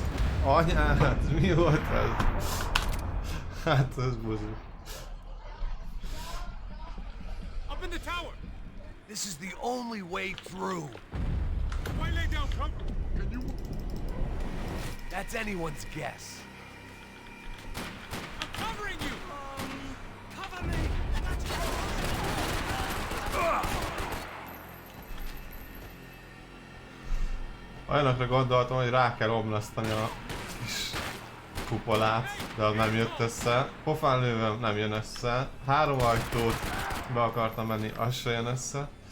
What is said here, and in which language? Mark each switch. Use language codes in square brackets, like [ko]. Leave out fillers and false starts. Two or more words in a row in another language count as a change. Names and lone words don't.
[hu] Anyád, mi volt ez? Hát ez buzi. [en] Up in the tower. This is the only way through. Why lay down, punk? Can you? That's anyone's guess. I'm covering you! Cover me! [hu] Olyanokra gondoltam, hogy rá kell omlasztani a kis kupolát, de az nem jött össze. Pofán lővöm, nem jön össze. 3 ajtót be akartam menni, az se jön össze.